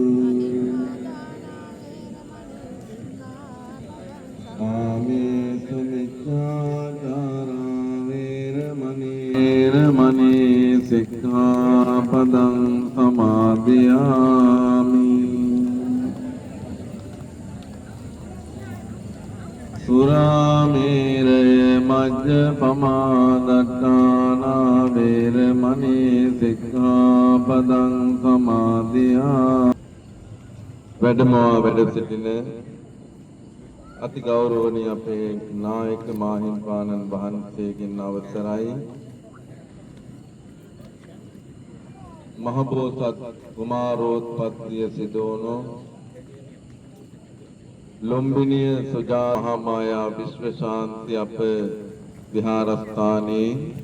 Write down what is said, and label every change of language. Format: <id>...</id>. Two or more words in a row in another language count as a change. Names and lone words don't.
<pi>Kāmesu miccācārā vēramaṇī sikkhaපදං samādhiyāmi Surāmeraya majjapamā daṭṭānā vēramaṇī sikkhaපදං samādhiyāmi</pi> <si>වැඩමවා වැඩ සිටින අති ගෞරවනීය අපේ නායක මාහිම්පාණන් වහන්සේගෙන් අවසරයි මහබෝසත් කුමාරෝත්පත්තිය සිදුවුණු ලොම්බිනිය සුජා මහාමායා විශ්වශාන්ති අප විහාරස්ථානයේ</si>